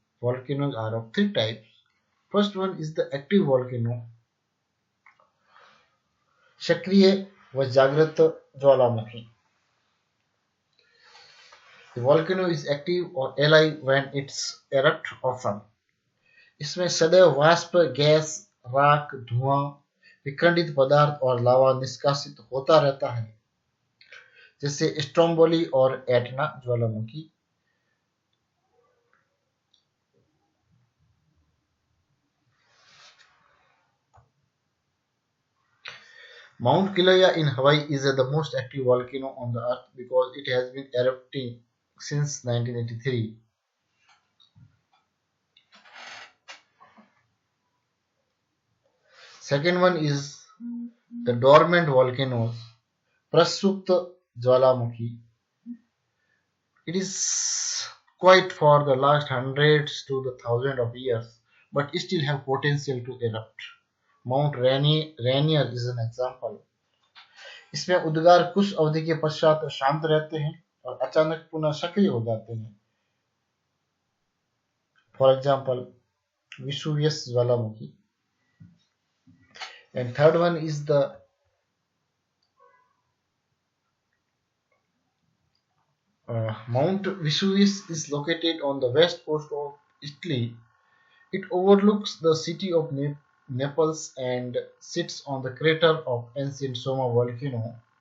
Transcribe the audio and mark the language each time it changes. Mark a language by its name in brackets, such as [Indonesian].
[English] Volcanoes are of three types. First one is the active volcano, [Hindi] सक्रिय व जागृत ज्वालामुखी. [English] The volcano is active or alive when it's erupt often. [Hindi] इसमें सदैव वाष्प, gas, राख, धुआं, विखंडित पदार्थ और लावा निष्कासित होता रहता है, जैसे स्ट्रोम्बोली और Etna Jwalamukhi. [English] Mount Kilauea in Hawaii is the most active volcano on the earth because it has been erupting since 1983. Second one is the dormant volcanoes, [Hindi] Prasupta Jwalamukhi. [English] It is quiet for the last hundreds to the thousands of years, but still have potential to erupt. Mount Rainier is an example. [Hindi] इसमें उद्गार कुछ अवधि के पश्चात शांत रहते हैं और अचानक पुनः सक्रिय हो जाते हैं. [English] For example Vesuvius ज्वालामुखी. And third one is the Mount Vesuvius is located on the west coast of Italy. It overlooks the city of Naples and sits on the crater of ancient Soma volcano.